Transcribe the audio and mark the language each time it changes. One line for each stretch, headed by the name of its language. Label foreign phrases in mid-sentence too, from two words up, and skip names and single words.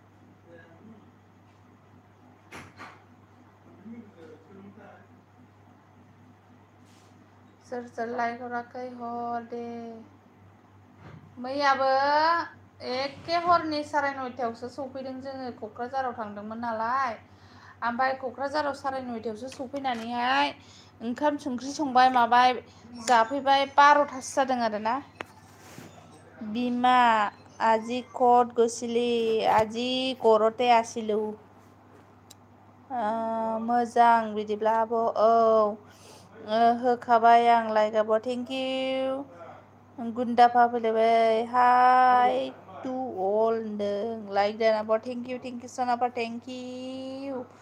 Bodo: सोर लाइक हराखै हर दे मैयाबो एखे हरनि 9:30 सफैदों जोङो क'क्राझाराव थांदोंमोन नालाय ओमफ्राय क'क्राझाराव 9:30 सफैनानैहाय ओंखाम संख्रि संबाय माबाय जाफैबाय 12टासो जादों आरोना बिमा
Assamese: আজি ক'ত গৈছিলি আজি ঘৰতে আছিলো
Bodo: मोजां बिदिब्ला आब' औ होखाबाय आं लाइक आब'
English: thank you
Bodo: गुन्दाफा फैलायबाय
English: hi to all
Bodo: होनदों लाइक देन आब'
English: thank you
Bodo: सनाफा
English: thank you